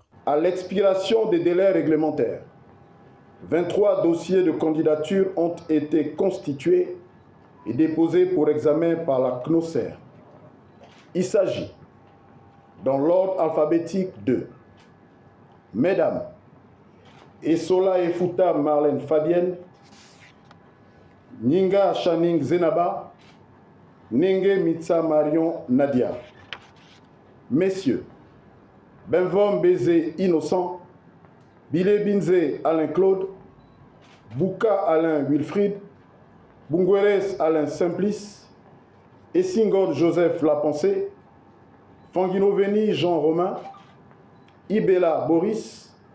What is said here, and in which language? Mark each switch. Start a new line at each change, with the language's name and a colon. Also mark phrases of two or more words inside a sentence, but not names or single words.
French: À l'expiration des délais réglementaires, 23 dossiers de candidature ont été constitués et déposés pour examen par la CNOSER. Il s'agit, dans l'ordre alphabétique, de Mesdames Essola Efuta Marlène Fabienne, Ninga Channing Zenaba, Nenge Mitsa Marion Nadia. Messieurs, Benvom Bézé Innocent, Bile Binze Alain Claude, Bouka Alain Wilfried, Bungueres Alain Simplice, Essingor Joseph Lapensée, Fanguinoveni Jean Romain, Ibela Boris,